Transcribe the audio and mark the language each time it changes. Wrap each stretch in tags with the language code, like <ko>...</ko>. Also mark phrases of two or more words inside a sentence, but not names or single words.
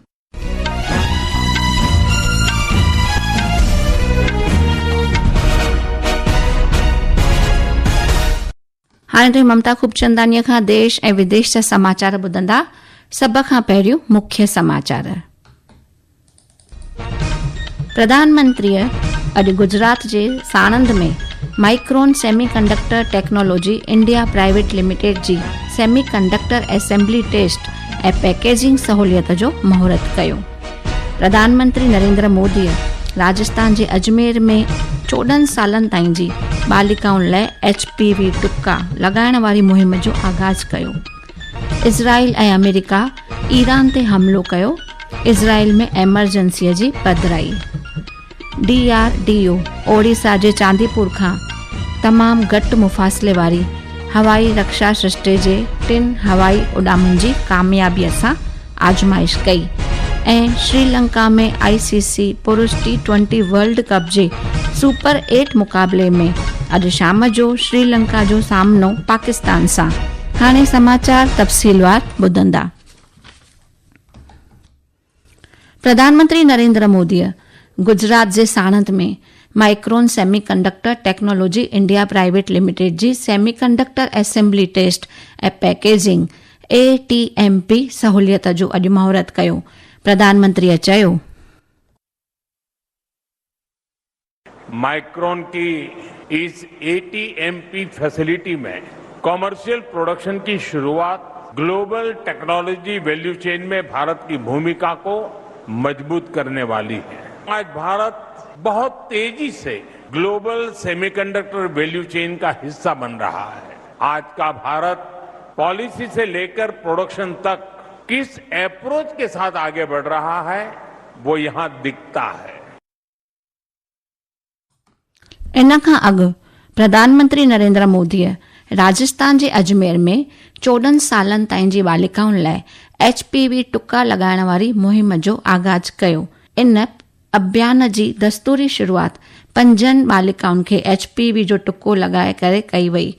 <sd>हाणे ममता खूबचंदानीअ खां देश ऐं विदेश जा समाचार ॿुधंदा। सभ खां पहिरियों मुख्य समाचार। प्रधानमंत्रीअ अॼु गुजरात जे साणंद में माइक्रोन सेमीकंडक्टर टेक्नोलॉजी इंडिया प्राइवेट लिमिटेड जी</sd> <en>semiconductor assembly test</en> <sd>ऐं पैकेजिंग सहूलियत जो महूरत कयो। प्रधानमंत्री नरेंद्र मोदीअ राजस्थान जे अजमेर में 14 सालनि ताईं जी बालिकाउनि लाइ HPV टुका लॻाइण वारी मुहिम जो आगाज़ कयो। इज़राइल ऐं अमेरिका ईरान ते हमिलो कयो। इज़राइल में एमरजेंसीअ जी पधिराई। DRDO ओडिशा जे चांदीपुर खां तमामु घटि मुफ़ासिले वारी हवाई रक्षा सिस्टे जे 3 हवाई उॾामनि जी कामयाबीअ सां आज़माइश कई ऐं श्रीलंका में ICC पुरुष T20 वर्ल्ड कप जे सुपर 8 मुक़ाबले में अॼु शाम जो श्रीलंका जो सामनो पाकिस्तान सां। हाणे समाचार तफ़सीलवार ॿुधंदा। प्रधानमंत्री नरेंद्र मोदीअ गुजरात जे साणंद में माइक्रोन सेमीकंडक्टर टेक्नोलॉजी इंडिया प्राइवेट लिमिटेड जी</sd> <en>semiconductor assembly test</en> <sd>ऐं पैकेजिंग ATMP सहूलियत जो अॼु महूरत कयो। प्रधानमंत्रीअ चयो,</sd> <hi>माइक्रोन की इस</hi> <en>ATMP facility</en> <hi>में</hi> <en>commercial production</en> <hi>की शुरुआत</hi> <en>global technology value chain</en> <hi>में भारत की भूमिका को मजबूत करने वाली है। आज भारत बहुत तेजी से</hi> <en>global semiconductor value chain</en> <hi>का हिस्सा बन रहा है। आज का भारत पॉलिसी से लेकर प्रोडक्शन तक किस अप्रोच के साथ आगे बढ़ रहा है वो यहां दिखता है।</hi> <sd>इन खां अॻु प्रधानमंत्री नरेंद्र मोदीअ राजस्थान जे अजमेर में 14 सालनि ताईं जी बालिकाउनि लाइ HPV टुका लॻाइण वारी मुहिम जो आगाज़ कयो। इन अभियान जी दस्तूरी शुरूआत 5 बालिकाउनि खे HPV जो टुको लॻाए करे कई वई।</sd>